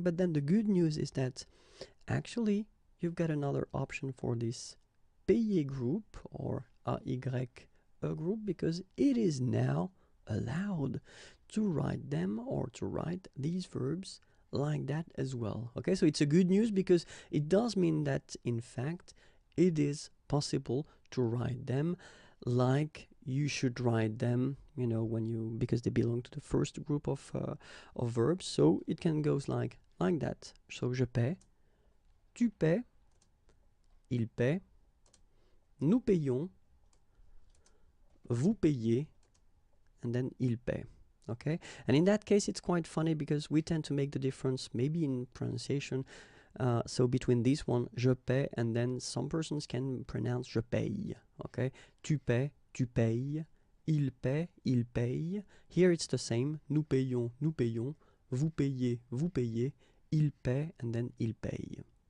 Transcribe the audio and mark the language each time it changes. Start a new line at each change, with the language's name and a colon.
English: But then the good news is that actually you've got another option for this payer group or AY group, because it is now allowed to write them or to write these verbs like that as well. Okay, so it's a good news because it does mean that in fact it is possible to write them like you should write them, you know, because they belong to the first group of verbs. So it can go like that.
French: So je paie, tu paies, il paie, nous payons, vous payez,
English: and then
French: il paie.
English: Okay, and in that case it's quite funny because we tend to make the difference maybe in pronunciation, so between this one,
French: je paie,
English: and then some persons can pronounce
French: je paye. Okay, tu paies, tu payes, il paie, il paye.
English: Here it's the same,
French: nous payons, nous payons, vous payez, vous payez, il paie, and then il paye.